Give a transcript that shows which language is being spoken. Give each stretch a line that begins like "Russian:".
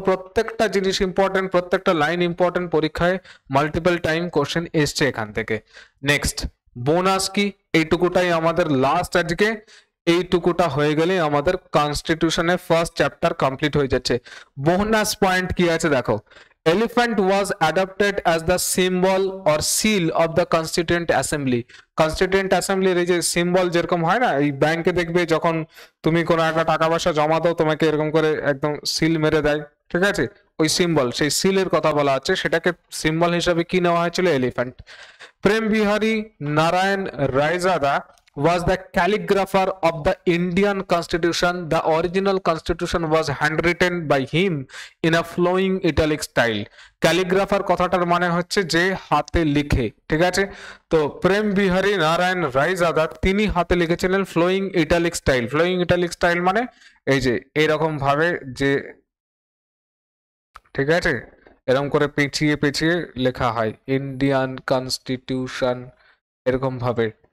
Bangla: প্রত্যেকটা জিনিস ইম্পর্টেন্ট, প্রত্যেকটা লাইন ইম্পর্টেন্ট, পরীক্ষায় মাল্টিপল টাইম কোশ্চেন এসছে এখান থেকে। নেক্সট বোনাস কি? এইটুকুটাই আমাদের লাস্ট আজকে। এইটুকুটা হয়ে গেলে আমাদের কনস্টিটিউশনের ফার্স্ট চ্যাপ্টার কমপ্লিট হয়ে যাচ্ছে। বোনাস পয়েন্ট কি আছে দেখো।
English: Elephant was adopted as the symbol or seal of the Constituent Assembly।
Bangla: Constituent Assembly এর এই যে সিম্বল যেরকম হয় না, এই ব্যাংকে দেখবে যখন তুমি কোনো একটা টাকা পয়সা জমা দাও, তোমাকে এরকম করে একদম সিল মেরে দেয়। ঠিক আছে, ওই সিম্বল, সেই সিলের কথা বলা হচ্ছে, সেটাকে সিম্বল হিসাবে কি নেওয়া হয়েছিল? Elephant. Prem Bihari Narayan Raizada
English: was the calligrapher of the Indian Constitution. The original Constitution was handwritten by him in a flowing italic style।
Bangla: Calligrapher কথাটার মানে হচ্ছে যে হাতে লিখে। ঠিক আছে। তো প্রেম বিহারী নারায়ণ রায়জাদা তিনি হাতে লিখেছিলেন flowing italic style. Flowing italic style মানে এই যে এরকম ভাবে, যে ঠিক আছে, এরকম করে পেঁচিয়ে পেঁচিয়ে লেখা হয় ইন্ডিয়ান কনস্টিটিউশন, এরকম ভাবে।